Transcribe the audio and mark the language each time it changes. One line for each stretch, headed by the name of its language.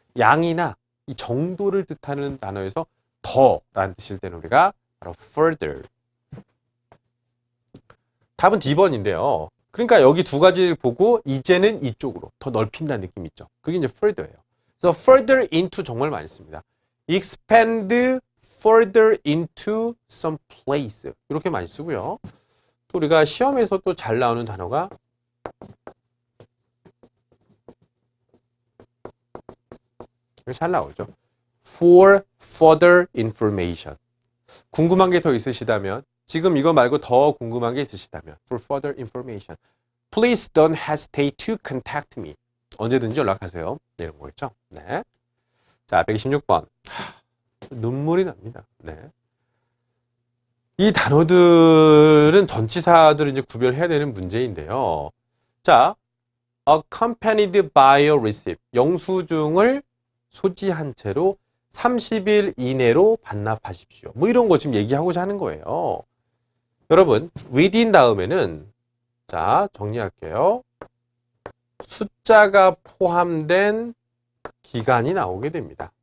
Korean: 양이나 이 정도를 뜻하는 단어에서 더라는 뜻일 때는 우리가 바로 further. 답은 D번인데요. 그러니까 여기 두 가지를 보고 이제는 이쪽으로 더 넓힌다는 느낌 있죠. 그게 이제 further예요. 그래서 further into 정말 많이 씁니다.
English: expand further into some place.
Korean: 이렇게 많이 쓰고요. 또 우리가 시험에서 또 잘 나오는 단어가 잘 나오죠.
English: For further information.
Korean: 궁금한 게 더 있으시다면, 지금 이거 말고 더 궁금한 게 있으시다면,
English: for further information, please don't hesitate to contact me.
Korean: 언제든지 연락하세요. 이런 거겠죠. 네. 자, 126번. 눈물이 납니다. 네. 이 단어들은 전치사들을 이제 구별해야 되는 문제인데요.
English: 자, accompanied by a receipt.
Korean: 영수증을 소지한 채로 30일 이내로 반납하십시오. 뭐 이런 거 지금 얘기하고자 하는 거예요. 여러분, within 다음에는, 자, 정리할게요. 숫자가 포함된 기간이 나오게 됩니다.